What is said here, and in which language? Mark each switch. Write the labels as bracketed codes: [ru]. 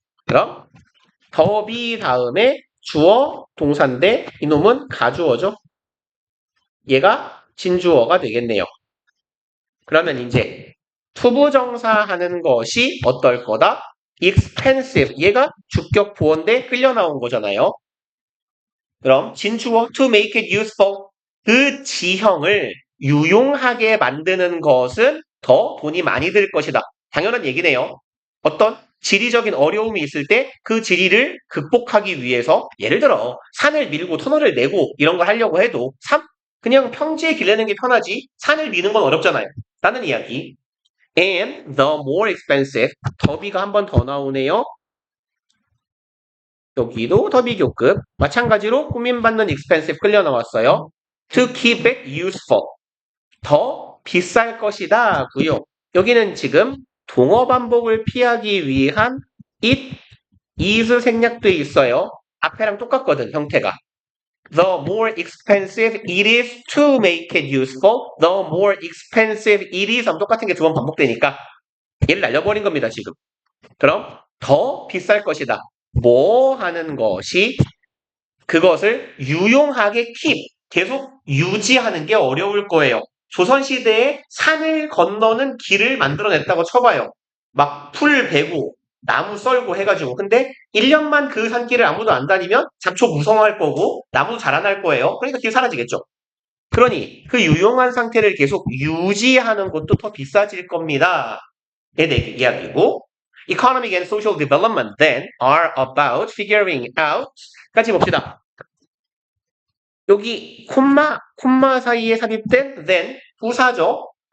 [ko] 그럼 더비 다음에 주어 동사인데 이놈은 가주어죠. 얘가 진주어가 되겠네요. 그러면 이제 투부정사 하는 것이 어떨 거다? [en] expensive. [ko] 얘가 주격 보어인데 끌려 나온 거잖아요. 그럼 진주어 [en] to make it useful. [ko] 그 지형을 유용하게 만드는 것은 더 돈이 많이 들 것이다. 당연한 얘기네요. 어떤 지리적인 어려움이 있을 때 그 지리를 극복하기 위해서 예를 들어 산을 밀고 터널을 내고 이런 걸 하려고 해도 그냥 평지에 길 내는 게 편하지 산을 미는 건 어렵잖아요. 라는 이야기. [en] And the more expensive [ko] 더비가 한 번 더 나오네요. 여기도 더비 교급 마찬가지로 고민받는 expensive 끌려 나왔어요. [en] To keep it useful [ko] 더 비쌀 것이다 고요. 여기는 지금 동어 반복을 피하기 위한 it, is 생략돼 있어요. 앞에랑 똑같거든 형태가. [en] The more expensive it is to make it useful, the more expensive it is [ko] 하면 똑같은 게 두 번 반복되니까 얘를 날려버린 겁니다 지금. 그럼 더 비쌀 것이다. 뭐 하는 것이 그것을 유용하게 keep, 계속 유지하는 게 어려울 거예요. 조선시대에 산을 건너는 길을 만들어냈다고 쳐봐요. 막 풀 베고 나무 썰고 해가지고. 근데 1년만 그 산길을 아무도 안 다니면 잡초 무성할 거고 나무도 자라날 거예요. 그러니까 길 사라지겠죠. 그러니 그 유용한 상태를 계속 유지하는 것도 더 비싸질 겁니다. 에 대해 이야기고 [en] Economic and social development then are about figuring out [ko] 까지 봅시다. 여기 콤마 사이에 삽입된 then 부사죠.